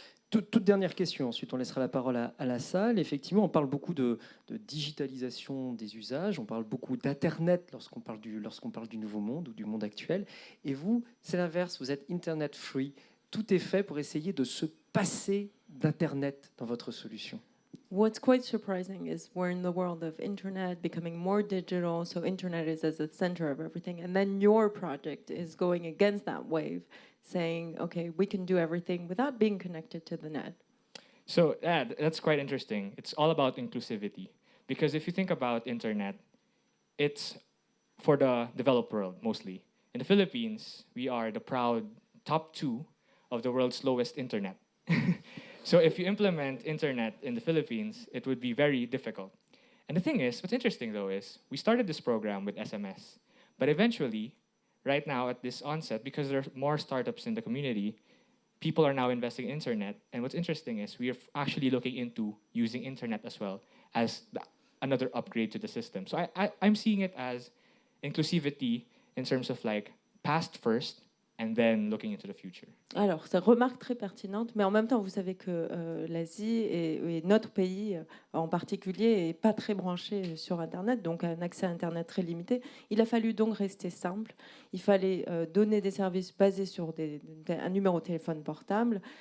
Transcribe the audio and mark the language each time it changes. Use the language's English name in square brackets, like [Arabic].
[French] Toute dernière question, ensuite on laissera la parole à la salle. Effectivement, on parle beaucoup de digitalisation des usages, on parle beaucoup d'Internet lorsqu'on parle du nouveau monde ou du monde actuel. Et vous, c'est l'inverse, vous êtes Internet free. Tout est fait pour essayer de se passer d'Internet dans votre solution. [English] What's quite surprising is we're in the world of internet becoming more digital, so internet is at the center of everything. And then your project is going against that wave, saying, okay, we can do everything without being connected to the net. So that's quite interesting. It's all about inclusivity. Because if you think about internet, it's for the developed world mostly. In the Philippines, we are the proud top 2 of the world's slowest internet. So if you implement internet in the Philippines, it would be very difficult. And the thing is, what's interesting though is, we started this program with SMS, but eventually, right now at this onset, because there are more startups in the community, people are now investing in internet. And what's interesting is we are actually looking into using internet as well as another upgrade to the system. So I'm seeing it as inclusivity in terms of like past first and then looking into the future. [French] Alors, c'est une remarque très pertinente, mais en même temps, vous savez que l'Asie et notre pays en particulier n'est pas très branché sur Internet, donc un accès à Internet très limité. Il a fallu donc rester simple. Il fallait donner des services basés sur un numéro de téléphone portable.